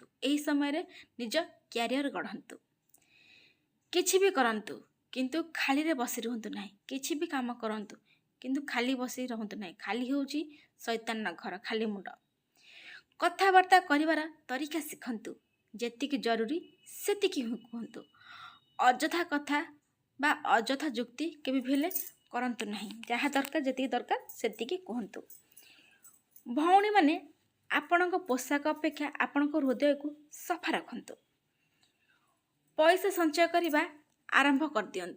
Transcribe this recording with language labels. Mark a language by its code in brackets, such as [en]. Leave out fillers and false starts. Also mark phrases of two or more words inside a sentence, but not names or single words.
[or] ଏହି ସମୟ ରେ ନିଜ କ୍ୟାରିଅର ଗଢ଼ନ୍ତୁ। କିଛି ବି କରନ୍ତୁ କିନ୍ତୁ ଖାଲି ରେ ବସି ରହନ୍ତୁ ନାହିଁ। କିଛି ବି କାମ କରନ୍ତୁ କିନ୍ତୁ ଖାଲି ବସି ରହନ୍ତୁ ନାହିଁ। ଖାଲି ହେଉଛି ଶୟତାନ ନା ଘର, ଖାଲି ମୁଣ୍ଡ। କଥାବାର୍ତ୍ତା କରିବାର ତରିକା ଶିଖନ୍ତୁ। ଯେତିକି ଜରୁରୀ ସେତିକି କୁହନ୍ତୁ। अଯଥା କଥା ବା ଅଯଥା ଯୁକ୍ତି କେବେ ବି ହେଲେ କରନ୍ତୁ ନାହିଁ। ଯାହା ଦରକାର ଯେତିକି ଦରକାର ସେତିକି କୁହନ୍ତୁ। ଭଉଣୀମାନେ ଆପଣଙ୍କ ପୋଷାକ ଅପେକ୍ଷା ଆପଣଙ୍କ ହୃଦୟକୁ ସଫା ରଖନ୍ତୁ। ପଇସା ସଞ୍ଚୟ କରିବା ଆରମ୍ଭ କରିଦିଅନ୍ତୁ।